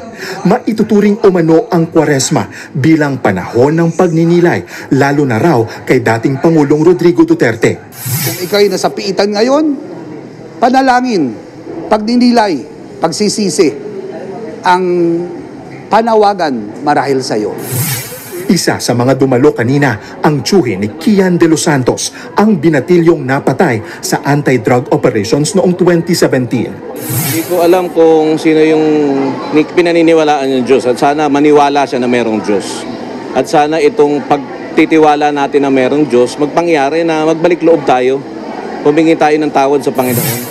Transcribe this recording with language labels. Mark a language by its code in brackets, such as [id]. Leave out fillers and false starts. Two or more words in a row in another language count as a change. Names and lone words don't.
[tl] Maituturing umano ang Kwaresma bilang panahon ng pagninilay, lalo na raw kay dating Pangulong Rodrigo Duterte. Kung ikaw'y nasa piitan ngayon, panalangin, pagninilay, pagsisisi, ang panawagan marahil sa iyo. Isa sa mga dumalo kanina ang tiyuhin ni Kian de los Santos, ang binatilyong napatay sa [en] anti-drug operations [tl] noong 2017. Hindi ko alam kung sino yung pinaniniwalaan ng Diyos at sana maniwala siya na merong Diyos. At sana itong pagtitiwala natin na merong Diyos, magpangyari na magbalik loob tayo, humingi tayo ng tawad sa Panginoon.